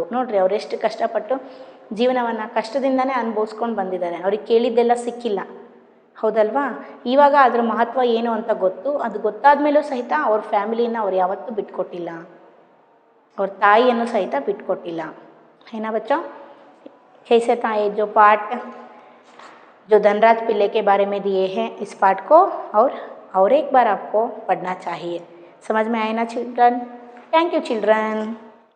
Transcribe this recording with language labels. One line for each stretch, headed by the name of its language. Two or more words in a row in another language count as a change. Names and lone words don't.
Kannada: ನೋಡಿರಿ, ಅವರೆಷ್ಟು ಕಷ್ಟಪಟ್ಟು ಜೀವನವನ್ನು ಕಷ್ಟದಿಂದನೇ ಅನುಭವಿಸ್ಕೊಂಡು ಬಂದಿದ್ದಾರೆ. ಅವ್ರಿಗೆ ಕೇಳಿದ್ದೆಲ್ಲ ಸಿಕ್ಕಿಲ್ಲ, ಹೌದಲ್ವಾ? ಇವಾಗ ಅದ್ರ ಮಹತ್ವ ಏನು ಅಂತ ಗೊತ್ತು. ಅದು ಗೊತ್ತಾದ ಮೇಲೂ ಸಹಿತ ಅವ್ರ ಫ್ಯಾಮಿಲಿನ ಅವ್ರು ಯಾವತ್ತೂ ಬಿಟ್ಕೊಟ್ಟಿಲ್ಲ, ಅವ್ರ ತಾಯಿಯನ್ನು ಸಹಿತ ಬಿಟ್ಕೊಟ್ಟಿಲ್ಲ. ಏನ ಬಚ್ಚೋ?
Hindi: कैसे था ये जो पाठ जो धनराज पिल्ले के बारे में दिए हैं, इस पाठ को और एक बार आपको पढ़ना चाहिए. समझ में आए ना चिल्ड्रन?
English: thank you children.